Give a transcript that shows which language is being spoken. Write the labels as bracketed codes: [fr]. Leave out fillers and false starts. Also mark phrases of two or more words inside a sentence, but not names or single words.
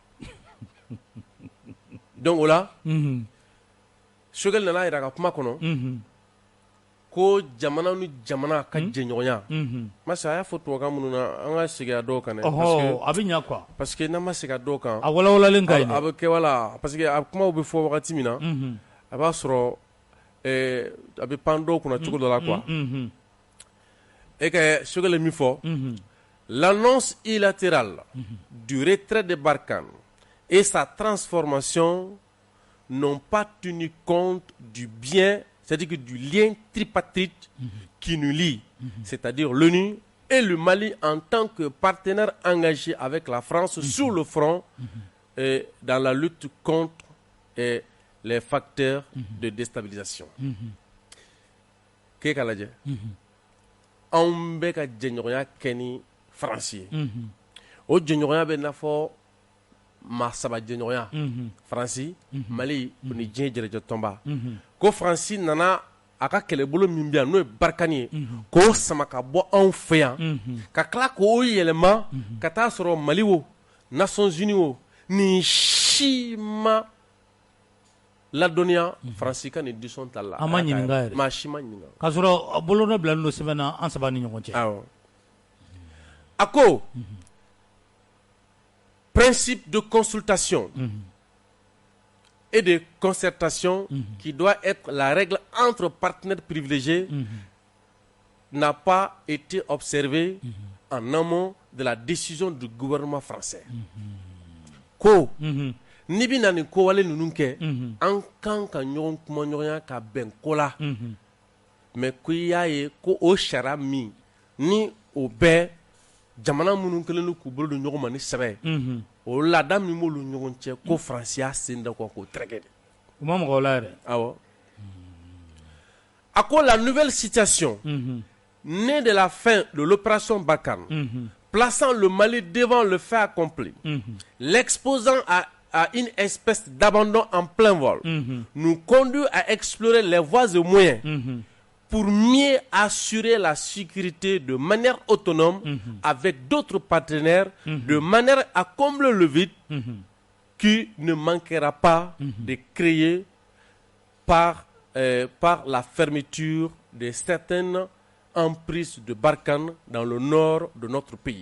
[bm] donc o la Choguel nana yira ka kuma kɔnɔ ko jamana ni jamana ka jɛɲɔgɔnya masa a y'a fɔ tubabukan minnu na an ka segin a dɔw kan dɛ. a bɛ ɲɛ quoi. [fr] parce que [bm] n'an ma segin a dɔw kan a walawalalen ka ɲi dɛ. a bɛ kɛ wala [fr] parce que [bm] a kumaw bɛ fɔ wagati min na a b'a sɔrɔ a bɛ pan dɔw kunna cogo dɔ la quoi. [fr] et que [bm] Choguel ye min fɔ [fr] l'annonce unilatérale du retrait de Barkhane et sa transformation n'ont pas tenu compte du bien, c'est-à-dire que du lien tripartite qui nous lie, c'est-à-dire l'ONU et le Mali en tant que partenaire engagé avec la France sur le front et dans la lutte contre les facteurs de déstabilisation. Qu'est-ce que on [bm] bɛ ka jɛɲɔgɔnya kɛ ni Faransi ye o jɛɲɔgɔnya bɛ n'a fɔ maa saba jɛɲɔgɔnya Faransi Mali ni diɲɛ jɛrɛjɛ tɔnba ko Faransi nana a ka kɛlɛbolo min bɛ yan n'o ye Barkhane ye k'o sama ka bɔ anw fɛ yan ka tila k'o yɛlɛma ka taa sɔrɔ Mali wo Nations Unies wo nin si ma ladɔnniya Faransi ka nin décision ta la. a ma ɲininka yɛrɛ. maa si ma ɲininka. k'a sɔrɔ bolonɔ bilalen don sɛbɛn na an saba ni ɲɔgɔn cɛ. awɔ a ko [fr] principe de consultation et de concertation qui doit être la règle entre partenaires privilégiés n'a pas été observé en amont de la décision du gouvernement français. [bm] Ko ni bɛ na nin kowale ninnu kɛ an kan ka ɲɔgɔn kuma ɲɔgɔnya ka bɛn ko la mais ko i y'a ye ko o sariya min ni o bɛɛ jamana minnu kɛlen don k'u bolo don ɲɔgɔn ma ni sɛbɛn o laada min b'olu ɲɔgɔn cɛ ko Faransi y'a sen da kɔ k'o tɛrɛkɛ de. u ma mɔgɔw la yɛrɛ. awɔ a ko [fr] la nouvelle situation née de la fin de l'opération Barkhane plaçant le Mali devant le fait accompli l'exposant à une espèce d'abandon en plein vol nous conduit à explorer les voies et moyens pour mieux assurer la sécurité de manière autonome avec d'autres partenaires, de manière à combler le vide qui ne manquera pas de créer par la fermeture de certaines emprises de Barkhane dans le nord de notre pays.